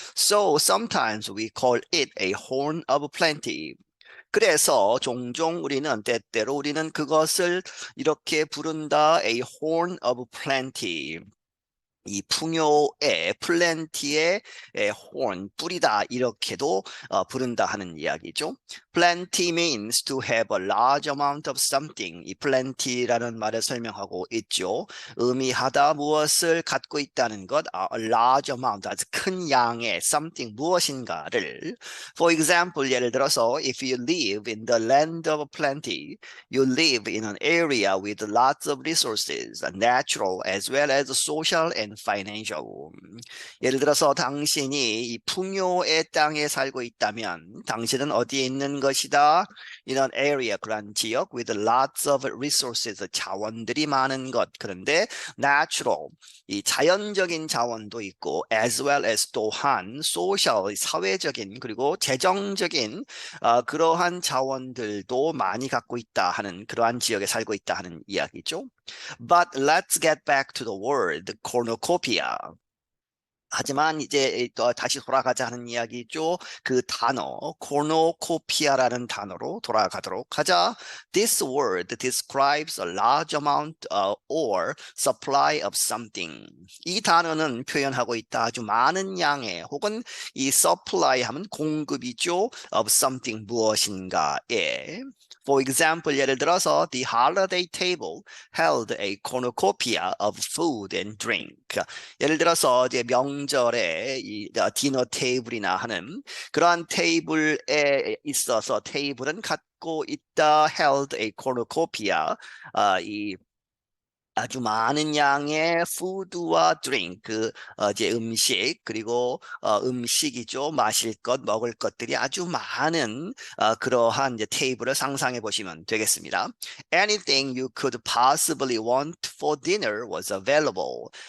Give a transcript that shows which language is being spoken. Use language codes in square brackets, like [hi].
[en] So sometimes we call it a horn of plenty. [ko] 그래서 종종 때때로 우리는 그것을 이렇게 부른다. [en] A horn of plenty. [ko] 이 풍요의 플랜티의 horn 뿌리다 이렇게도 부른다 하는 이야기죠. [en] Plenty means to have a large amount of something. [ko] 이 plenty라는 말을 설명하고 있죠. 의미하다 무엇을 갖고 있다는 것, [en] a large amount [ko] 아주 큰 양의 [en] something [ko] 무엇인가를. [en] For example, [ko] 예를 들어서 [en] if you live in the land of plenty, you live in an area with lots of resources, natural as well as social and financial. [ko] 예를 들어서 당신이 이 풍요의 땅에 살고 있다면 당신은 어디에 있는 것이다? 이런 [en] area, [ko] 그런 지역 [en] with lots of resources, [ko] 자원들이 많은 것. 그런데 [en] natural, [ko] 이 자연적인 자원도 있고 [en] as well as [ko] 또한 [en] social, [ko] 사회적인 그리고 재정적인 그러한 자원들도 많이 갖고 있다 하는 그러한 지역에 살고 있다 하는 이야기죠. [en] But let's get back to the word cornucopia. [ko] 하지만 이제 또 다시 돌아가자 하는 이야기죠. 그 단어 cornucopia라는 단어로 돌아가도록 하자. [en] This word describes a large amount or supply of something. [ko] 이 단어는 표현하고 있다. 아주 많은 양의 혹은 이 [en] supply [ko] 하면 공급이죠. [en] of something [ko] 무엇인가에. [en] For example, [ko] 예를 들어서 [en] the holiday table held a cornucopia of food and drink. [ko] 예를 들어서 이제 명절에 이 디너 테이블이나 하는 그러한 테이블에 있어서 테이블은 갖고 있다 [en] held a cornucopia [ko] 이 아주 많은 양의 푸드와 드링크, 이제 음식, 그리고 음식이죠. 마실 것, 먹을 것들이 아주 많은 그러한 이제 테이블을 상상해 보시면 되겠습니다. [en] Anything you could possibly want for dinner was available.